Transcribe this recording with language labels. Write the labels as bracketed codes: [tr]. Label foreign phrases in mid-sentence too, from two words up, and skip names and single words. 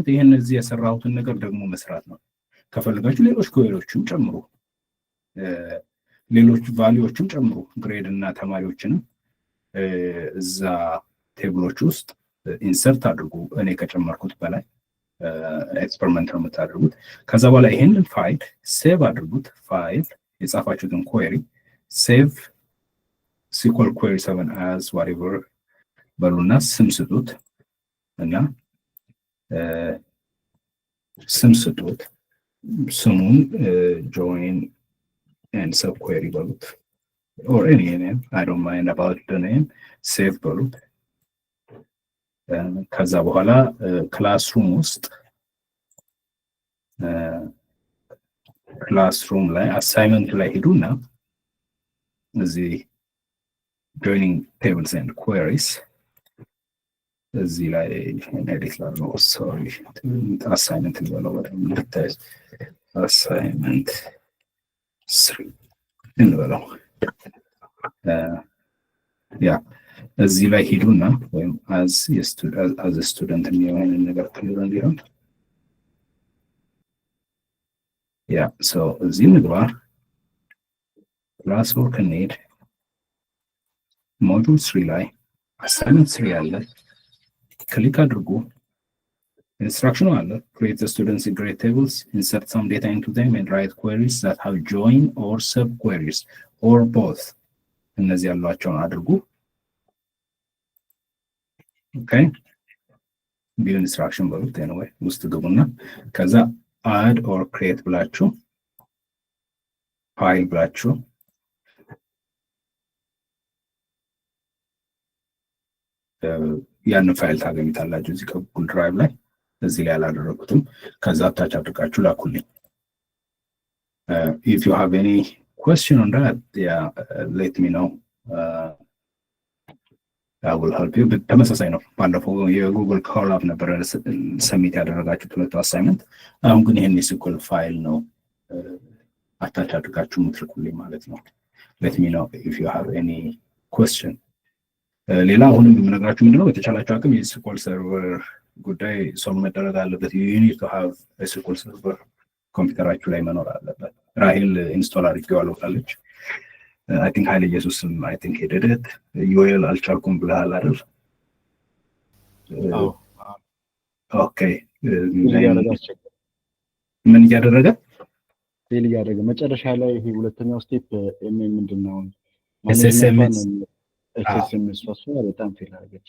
[am] ይሄን እዚህ የሰራሁትን ነገር ደግሞ መስራት ነው። ከፈለጋችሁ ሌሎች ኩዌሪዎችም ጨምሩ፣ ሌሎች ቫሊዎችም ጨምሩ። ግሬድ እና ተማሪዎችንም እዛ ቴብሎች ውስጥ ኢንሰርት አድርጉ። እኔ ከጨመርኩት በላይ ኤክስፐሪመንት ነው የምታደርጉት። ከዛ በኋላ ይሄንን ፋይል ሴቭ አድርጉት። ፋይል የጻፋችሁትን ኩዌሪ [en] save SQL query 7 as whatever [am] በሉና ስም ስጡት እና ስም ስጡት። ስሙን [en] join and subquery በሉት or any name, I don't mind about the name. [am] ሴቭ በሉት። ከዛ በኋላ ክላስሩም ውስጥ ክላስሩም ላይ አሳይመንት ላይ ሄዱና እዚህ [en] joining tables and queries [am] እዚህ ላይ ኤዲት ላድርገው። ሶሪ አሳይመንት ልበለው በደምብ እንድታዩት። አሳይመንት 3 እንበለው። ያ እዚህ ላይ ሄዱና ወይም [en] as a student [am] የሚሆን ነገር ክሊር እንዲሆን ያ ሶ እዚህ እንግባ። ክላስ ወርክ እንሂድ። ሞጁል 3 ላይ አሳይመንት 3 አለ። ክሊክ አድርጉ። ኢንስትራክሽኑ አለ። [en] create the students in grade tables, insert some data into them and write queries that have join or sub queries or both. [am] እነዚህ ያሏቸውን አድርጉ። [en] OK view instruction [am] በሉት anyway ውስጥ ግቡና ከዛ [en] add or create [am] ብላችሁ ፋይል ብላችሁ ያን ፋይል ታገኙታላችሁ እዚህ ከጉግል ድራይቭ ላይ። እዚህ ላይ አላደረኩትም። ከዛ አታች አድርጋችሁ ላኩልኝ። [en] if you have any question on that, yeah, let me know. I will help you. [am] ተመሳሳይ ነው። ባለፈው የጉግል ኮላብ ነበር ሰሚት ያደረጋችሁት ሁለቱ አሳይመንት። አሁን ግን ይሄን የስኩል ፋይል ነው አታች አድርጋችሁ ምትልኩልኝ ማለት ነው። [en] let me know if you have any question. [am] ሌላ አሁንም የምነግራችሁ ምንድነው በተቻላችሁ አቅም የስኩል ሰርቨር ጉዳይ ሶልቭ መደረግ አለበት። [en] you need to have a SQL server [am] ኮምፒውተራችሁ ላይ መኖር አለበት። ራሄል ኢንስቶል አድርጌዋለሁ ካለች [en] I think [am] ኃይለ ኢየሱስም [en] I think he did it. [am] ዮኤል አልቻልኩም ብለሃል አይደል? አዎ ኦኬ ምን እያደረገ ፌል እያደረገ መጨረሻ ላይ ይሄ ሁለተኛው ስቴፕ ምንድነው SSMS ፋስፋ በጣም ፌል አደረገች።